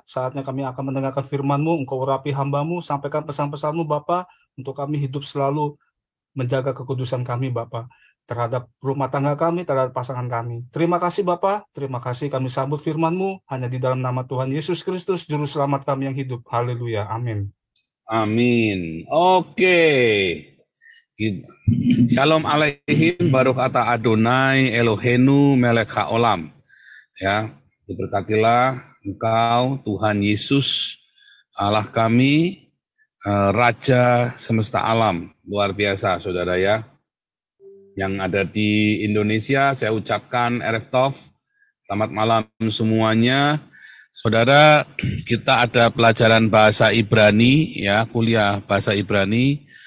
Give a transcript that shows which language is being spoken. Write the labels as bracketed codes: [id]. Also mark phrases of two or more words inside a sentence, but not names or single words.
[id] Saatnya kami akan mendengarkan firman-Mu, Engkau urapi hamba-Mu, sampaikan pesan-pesan-Mu Bapak, untuk kami hidup selalu menjaga kekudusan kami Bapak, terhadap rumah tangga kami, terhadap pasangan kami. Terima kasih Bapak, terima kasih kami sambut firman-Mu, hanya di dalam nama Tuhan Yesus Kristus, Juru Selamat kami yang hidup. Haleluya, amin. Amin. Oke. [he] שלום עליכם, ברוך אתה אדני אלהינו מלך העולם. [id] Ya, diberkatilah Engkau Tuhan Yesus Allah kami, Raja semesta alam. Luar biasa Saudara ya. Yang ada di Indonesia saya ucapkan [he] ערב טוב. [id] Selamat malam semuanya. Saudara, kita ada pelajaran bahasa Ibrani ya, kuliah bahasa Ibrani.